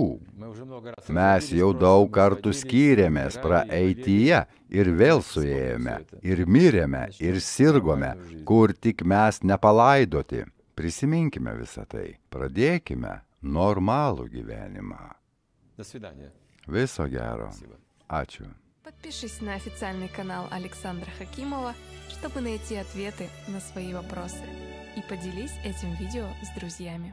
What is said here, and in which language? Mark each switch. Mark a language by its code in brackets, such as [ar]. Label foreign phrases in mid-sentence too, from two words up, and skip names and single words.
[lt] Mes jau daug kartų skyrėmės praeityje ir vėl suėjome, ir mirėme, ir sirgome, kur tik mes nepalaidoti. Prisiminkime visą tai, pradėkime normalų gyvenimą. Viso gero. Ačiū. [ru] Подпишись на официальный канал Александра Хакимова, чтобы найти ответы на свои вопросы. И поделись этим видео с друзьями.